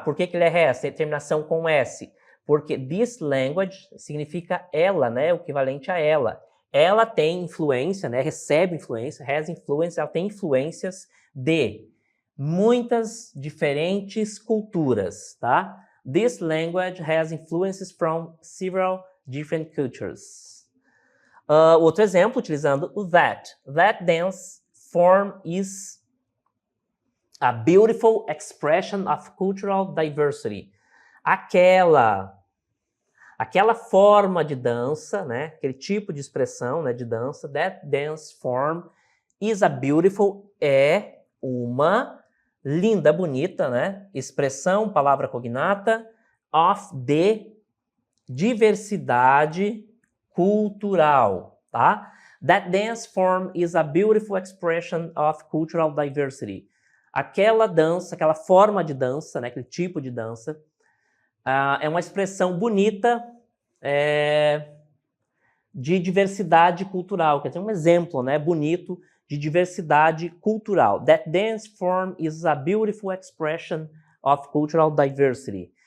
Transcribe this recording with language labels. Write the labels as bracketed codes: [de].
[pt] Por que ele é has? Tem terminação com S. Porque this language significa ela, né? O equivalente a ela. Ela tem influência, né? Recebe influência, [en] has influence, [pt] ela tem influências de muitas diferentes culturas, tá? [en] This language has influences from several different cultures. [pt] Outro exemplo, utilizando o that. [en] That dance form is a beautiful expression of cultural diversity. [pt] Aquela forma de dança, né? Aquele tipo de expressão, né, de dança, [en] that dance form is a beautiful, [pt] é uma linda, bonita, né? Expressão, palavra cognata, of de diversidade cultural, tá? [en] That dance form is a beautiful expression of cultural diversity. [pt] Aquela dança, aquela forma de dança, né? Aquele tipo de dança, é uma expressão bonita de diversidade cultural. Quer dizer, um exemplo, né? Bonito de diversidade cultural. [en] That dance form is a beautiful expression of cultural diversity.